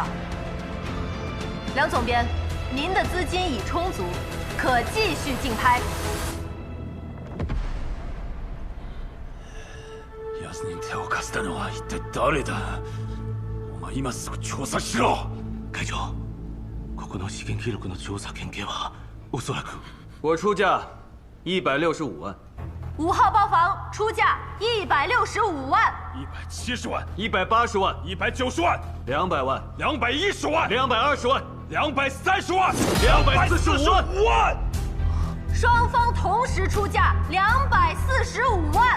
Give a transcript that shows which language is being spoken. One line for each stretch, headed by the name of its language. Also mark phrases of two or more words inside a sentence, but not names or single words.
Chinese: 梁总编，您的资金已充足，可继续竞拍。
Japanese: 奴に手を貸したのは一体誰だ？お前今すぐ調査しろ。会長、ここの資源記録の調査県警はおそらく。
Chinese: 我出价165万。 5号包房出价165万。 170万。 180万。 190万。 200万。 210万。 220万。 230万。 245 万。双方同时出价245万。